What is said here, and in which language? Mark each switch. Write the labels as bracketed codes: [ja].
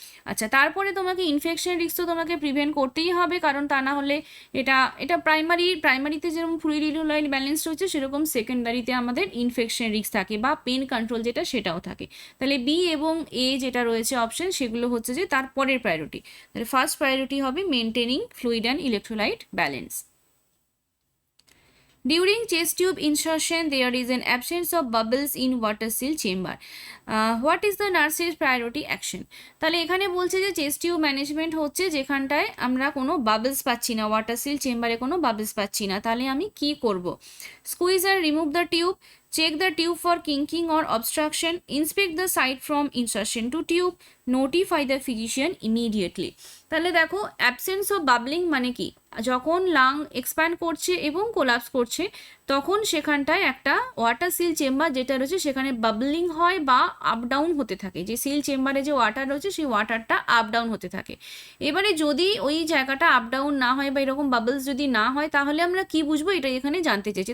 [bn] আচ্ছা, তারপরে তোমাকে ইনফেকশন রিস্ক তো তোমাকে প্রিভেন্ট করতেই হবে, কারণ তা না হলে এটা প্রাইমারিতে যেরকম ফ্লুইড ইলেকট্রোলাইট ব্যালেন্স রয়েছে সেরকম সেকেন্ডারিতে আমাদের ইনফেকশন রিস্ক থাকে বা পেন কন্ট্রোল যেটা সেটাও থাকে। তাহলে বি এবং এ যেটা রয়েছে অপশন সেগুলো হচ্ছে যে তার পরের প্রায়োরিটি। তাহলে ফার্স্ট প্রায়োরিটি হবে [en] Maintaining fluid and electrolyte balance. During chest tube insertion, there is an absence of bubbles in water seal chamber. What is the nurse's priority action? [bn] তাহলে এখানে বলছে যে চেস্ট টিউব ম্যানেজমেন্ট হচ্ছে যেখানটায় আমরা কোনো বাবলস পাচ্ছি না, ওয়াটার সিল চেম্বারে কোনো বাবলস পাচ্ছি না, তাহলে আমি কি করব? [en] Squeeze আর remove the tube, check the tube for kinking or obstruction, inspect the site from insertion to tube, notify the physician immediately. [bn] তাহলে দেখো অ্যাবসেন্স অফ বাবলিং মানে কি, যখন লাং এক্সপ্যান্ড করছে এবং কোলাপস করছে তখন সেখানটায় একটা ওয়াটার সিল চেম্বার যেটা রয়েছে সেখানে বাবলিং হয় বা আপ ডাউন হতে থাকে, যে সিল চেম্বারে যে ওয়াটার রয়েছে সেই ওয়াটারটা আপ ডাউন হতে থাকে। এবারে যদি ওই জায়গাটা আপ ডাউন না হয় বা এরকম বাবলস যদি না হয় তাহলে আমরা কি বুঝবো, এটা এখানে জানতে চেয়েছি।